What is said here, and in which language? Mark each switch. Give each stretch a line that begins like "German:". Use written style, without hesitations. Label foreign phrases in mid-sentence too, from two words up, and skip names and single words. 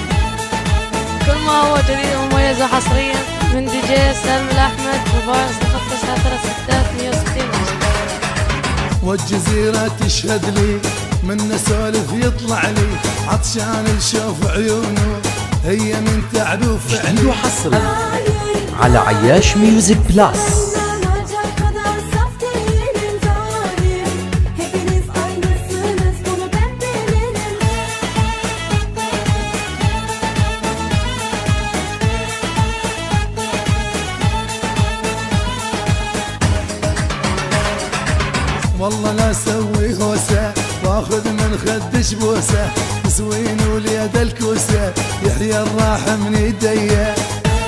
Arabic: كل ما هو جديد ومميز حصريا من دي جي سالم الأحمد موبايل 0936 والجزيرة تشهد لي من سولف يطلع لي عطشان نشوف عيونه هي من تعرف جديد علي وحصري على عياش ميوزك بلاس.
Turkish: Sarılmayacak kadar saf değilim zalim. Hepiniz aynısınız, bunu ben bilirim.
Arabic: والله لا اسوي هوسه واخذ من خدش بوسه تسوين وليد الكوسه يحيى الراحه من يديه